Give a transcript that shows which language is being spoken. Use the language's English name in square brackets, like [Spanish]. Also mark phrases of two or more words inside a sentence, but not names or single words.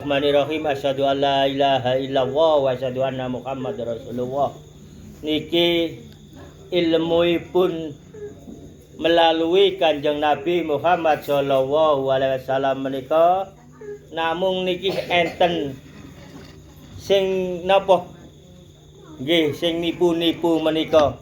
[Arabic] بسم الله الرحمن الرحيم. أشهد أن لا إله إلا الله وأشهد أن محمدا رسول الله. [Javanese] Niki ilmuipun melalui Kanjeng Nabi Muhammad [Arabic] صلى الله عليه وسلم [Javanese] menika namung niki enten sing napa nggih sing nipu-nipu menika.